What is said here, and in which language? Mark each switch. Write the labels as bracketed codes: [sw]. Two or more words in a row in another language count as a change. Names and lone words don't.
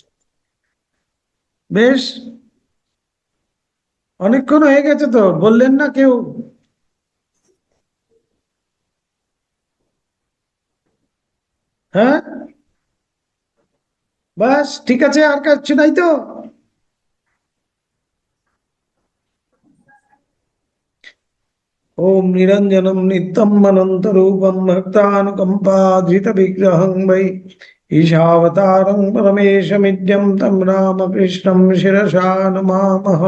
[bn] বেশ, অনেকক্ষণ হয়ে গেছে তো, বললেন না কেউ? হ্যাঁ, বাস ঠিক আছে, আর কিছু নাই তো? [sa] ओम निरंजनम नित्यम अनंत रूपम भक्तानुकंपाधृत विग्रहं वै ईशावतारं परमेशमिड्यं तं रामकृष्णं शिरसा नमामः।